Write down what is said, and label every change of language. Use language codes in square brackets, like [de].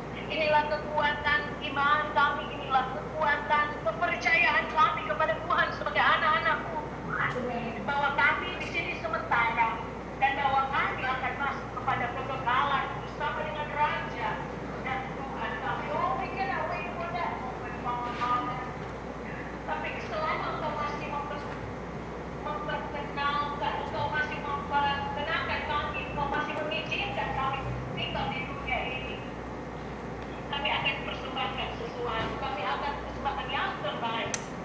[id] Inilah kekuatan iman kami, inilah kekuatan kepercayaan kami kepada Tuhan sebagai anak-anak-Mu, Tuhan. Bahwa kami di sini sementara dan bahwa kami akan masuk kepada kekekalan bersama dengan Raja dan Tuhan kami. [en] Oh, we cannot wait for that moment. [id] Tapi selama Engkau masih memperkenalkan, Engkau masih memperkenalkan kami, Engkau masih mengizinkan kami tinggal di dunia ini, kami akan persembahkan sesuatu, kami akan persembahkan yang terbaik.